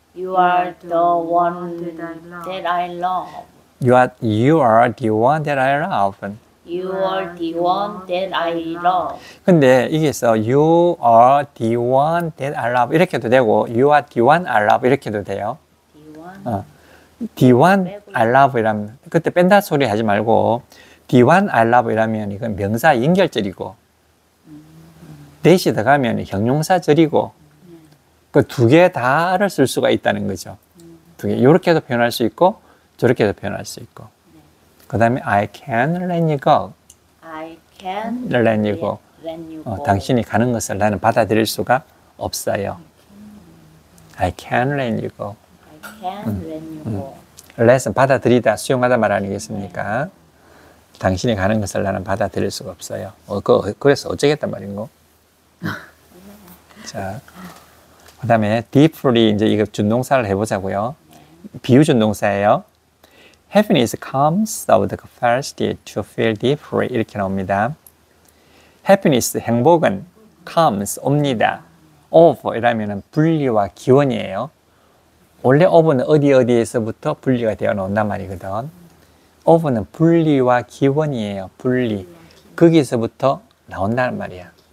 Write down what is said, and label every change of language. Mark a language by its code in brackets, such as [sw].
[en] You are the one that I love. You are the one that I love. You are the one that I love. [ko] 근데 여기서 [en] You are the one that I love [ko] 이렇게 해도 되고 [en] You are the one I love [ko] 이렇게 해도 돼요. [en] The one I love [ko] 이라면 그때 뺀다 소리 하지 말고 [en] The one I love [ko] 이라면 이건 명사 연결절이고 대시 들어가면 형용사절이고 그 두 개 다를 쓸 수가 있다는 거죠. 두 개. 이렇게도 표현할 수 있고 저렇게도 표현할 수 있고. [en] 그 다음에 I can let you go. I can let you go. [ko] 당신이 가는 것을 나는 받아들일 수가 없어요. [en] I can let you go. I can let you go. [ko] let은 받아들이다, 수용하다 말 아니겠습니까? 당신이 가는 것을 나는 받아들일 수가 없어요. 그래서 어쩌겠단 말인고. 자, 그 다음에 deeply 이제 이거 준동사를 해보자고요. 비유 준동사예요. [en] Happiness comes out of the capacity to feel deeply [ko] 이렇게 나옵니다. Happiness, 행복은 comes, 옵니다. of 이라면 분리와 기원이에요. 원래 of는 어디에서부터 분리가 되어 나온단 말이거든. of는 분리와 기원이에요. 분리. 거기서부터 나온다는 말이야.